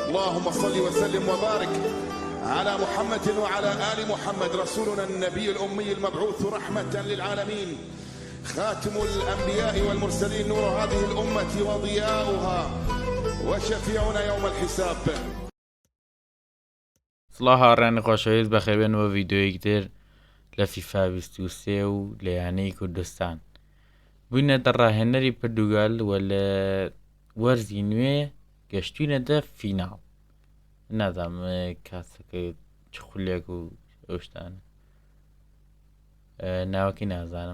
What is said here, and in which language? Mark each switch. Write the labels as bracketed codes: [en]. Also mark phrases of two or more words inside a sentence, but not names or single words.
[ar] اللهم صل وسلم وبارك على محمد وعلى آل محمد رسولنا النبي الأمي المبعوث رحمة للعالمين، خاتم الأنبياء والمرسلين، نور هذه الأمة وضياؤها وشفيعنا يوم الحساب. [ckb] سڵاو هاوڕێنی خۆشەویست بەخێبێنەوە ڤیددیۆیەک تر لە فیفا 23 و لە یانەی کوردستان بووینە دەڕاهێنەری پردوگال و لە وەرزی نوێ گەشتوینەدە فیناڵ. نازام کاسەکە چ خولێک و ئەوشتانە ناوەکی نازانم.